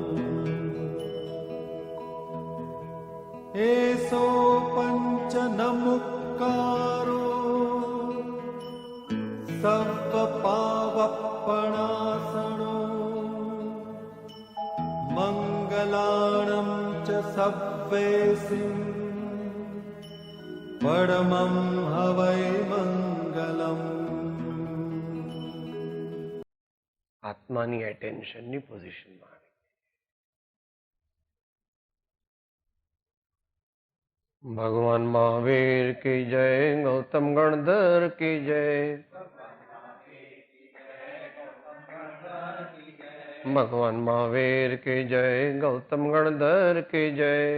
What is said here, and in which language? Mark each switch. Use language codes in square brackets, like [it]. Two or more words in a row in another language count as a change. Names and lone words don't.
[pra] एसो पंच नमुक्कारो सर्वपावपणासनो मंगलाणं च सव्वेसिं परमं हवै मंगलम्. [gu] આત્માની એટેન્શનની પોઝિશનમાં આવે. [hi] भगवान महावीर की जय, गौतम गणधर की जय. भगवान महावीर की जय, गौतम गणधर की जय.